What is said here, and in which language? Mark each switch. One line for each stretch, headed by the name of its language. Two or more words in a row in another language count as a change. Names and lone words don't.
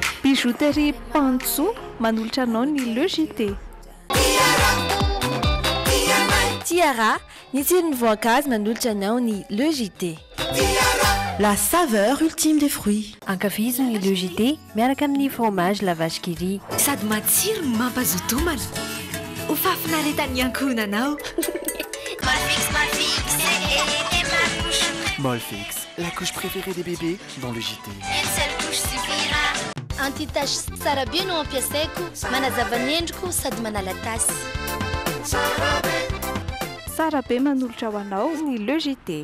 Malagasy: Bijouterie Pantso manolotra anao ny Le JT. Tiara, ny tsiron'ny voankazo manolotra anao ny Le JT.
French: La saveur ultime des fruits.
Malagasy: Ankafiziny Le JT miaraka amin'ny fromage la vache qui rit. Sady matsiro mampazotomana. Ho fafinaretan'ny ankohonanao.
French: Molfix, la couche préférée des bébés dans le JT. Une seule couche suffira.
Malagasy: Anti-tache tsara be no ampiasaiko, manazava ny endriko sady manala tasy. Tsara be manolotra ho anao ny Le JT.